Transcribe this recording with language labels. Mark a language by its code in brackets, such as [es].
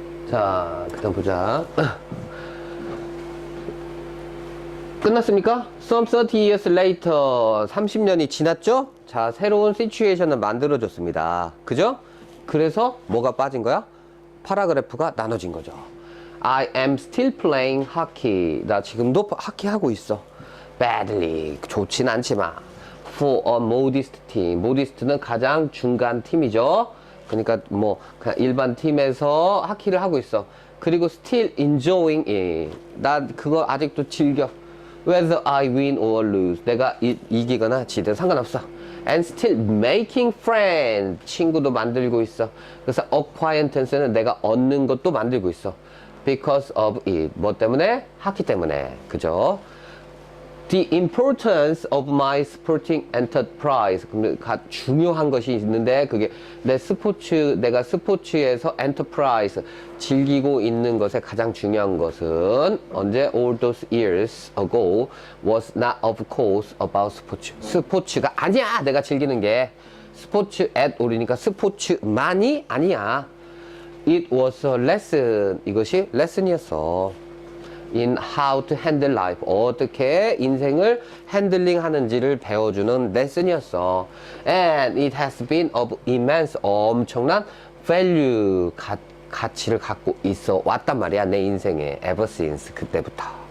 [ko] 자, 그 다음 보자. 끝났습니까? [en] Some 30 years later. [ko] 30년이 지났죠? 자, 새로운 시츄에이션을 만들어줬습니다. 그죠? 그래서 뭐가 빠진 거야? 파라그래프가 나눠진 거죠. [en] I am still playing hockey. [ko] 나 지금도 하키 하고 있어. [en] Badly. [ko] 좋진 않지만. [en] For a modest team. [ko] modest는 가장 중간 팀이죠. 그러니까 뭐 그냥 일반 팀에서 하키를 하고 있어. 그리고 [en] still enjoying it. [ko] 나 그거 아직도 즐겨. [en] Whether I win or lose. [ko] 내가 이기거나 지든 상관없어. [en] And still making friends. [ko] 친구도 만들고 있어. 그래서 acquaintance는 내가 얻는 것도 만들고 있어. [en] Because of it. [ko] 뭐 때문에? 하키 때문에. 그죠? [en] The importance of my sporting enterprise. [ko] 중요한 것이 있는데 그게 내가 스포츠에서 enterprise 즐기고 있는 것에 가장 중요한 것은 언제 [en] all those years ago was not of course about [ko] 스포츠. 스포츠가 아니야. 내가 즐기는 게 스포츠 [en] at all [ko] 이니까 스포츠만이 아니야. [en] It was a lesson. [ko] 이것이 레슨이었어. [en] in how to handle life. [ko] 어떻게 인생을 핸들링 하는지를 배워주는 레슨이었어. [en] And it has been of immense, [ko] 엄청난 [en] value, [ko] 가치를 갖고 있어 왔단 말이야. 내 인생에. [en] ever since, [ko] 그때부터.